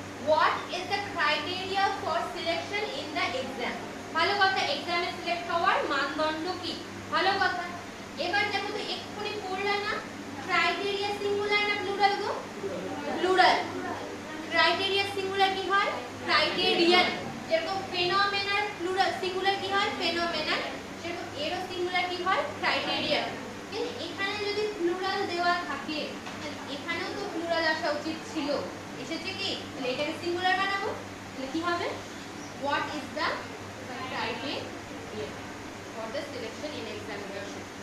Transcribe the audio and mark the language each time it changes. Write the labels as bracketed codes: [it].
[en] What is the criteria for selection in the exam? [bn] ভালো কথা, এক্সামে সিলেক্ট হওয়ার মানদণ্ড কি? ভালো কথা। এবার দেখো তো এক্ষুনি পড়লা না, ক্রাইটেরিয়া সিঙ্গুলার না প্লুরাল গো? প্লুরাল। ক্রাইটেরিয়া সিঙ্গুলার কি হয়? ক্রাইটেরিয়ান। যেরকম ফেনোমেনার প্লুরাল সিঙ্গুলার কি হয়? ফেনোমেনান। সেরকম এরও সিঙ্গুলার কি হয়? ক্রাইটেরিয়ান। কিন্তু এখানে যদি প্লুরাল দেওয়া থাকে তাহলে এখানেও তো প্লুরাল আসা উচিত ছিল, এসেছে কি? তাহলে এটাকে সিঙ্গুলার বানাবো, তাহলে কি হবে? [en] What is the criteria for the selection in examination?